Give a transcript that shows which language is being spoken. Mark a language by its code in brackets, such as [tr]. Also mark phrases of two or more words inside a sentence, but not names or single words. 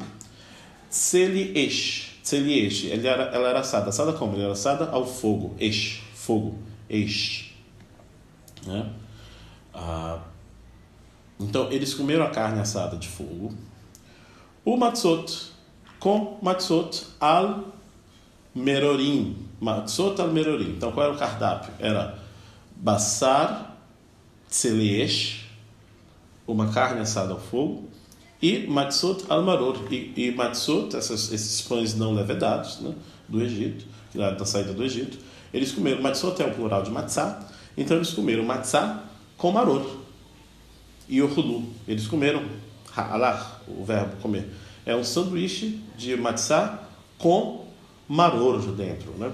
[he] Tseli Esh, [pt] ela era assada. Assada como? Ela era assada ao fogo. Esh, fogo. Esh. Né? Então, eles comeram a carne assada de fogo. O matzot, com [he] matzot al merorim. Matzot al merorim. [pt] Então, qual era o cardápio? Era [he] basar tseleesh, [pt] uma carne assada ao fogo, e [he] matzot al maror. [pt] E matzot, esses pães não levedados, né, do Egito, da saída do Egito, eles comeram. Matzot é o plural de matzá, então eles comeram matzá com maror. E o hulu, eles comeram ha'alar, o verbo comer. É um sanduíche de matzá com maror dentro, né?